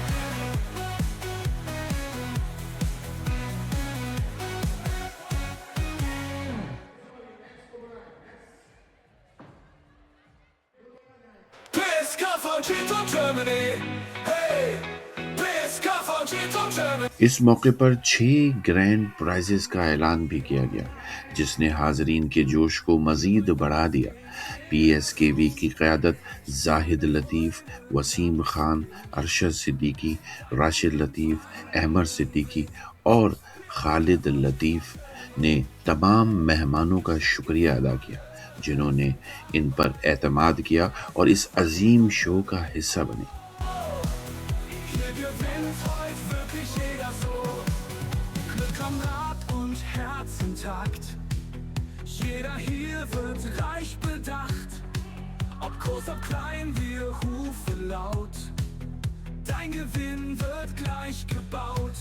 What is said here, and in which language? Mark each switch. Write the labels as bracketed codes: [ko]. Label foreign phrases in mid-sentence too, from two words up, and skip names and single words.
[ur] PSKV Germany. Hey, PSKV Germany. اس موقع پر 6 [en] grand prizes [ur] کا اعلان بھی کیا گیا، جس نے حاضرین کے جوش کو مزید بڑھا دیا. پی ایس کے وی کی قیادت زاہد لطیف، وسیم خان، ارشد صدیقی، راشد لطیف، احمد صدیقی اور خالد لطیف نے تمام مہمانوں کا شکریہ ادا کیا، جنہوں نے ان پر اعتماد کیا اور اس عظیم شو کا حصہ بنے. [de] Hier gewinnt heute wirklich jeder so. Glück am Rad und Herzentakt. Jeder hier wird reich bedacht. Ob groß, ob klein, wir rufen laut. Dein Gewinn wird gleich gebaut.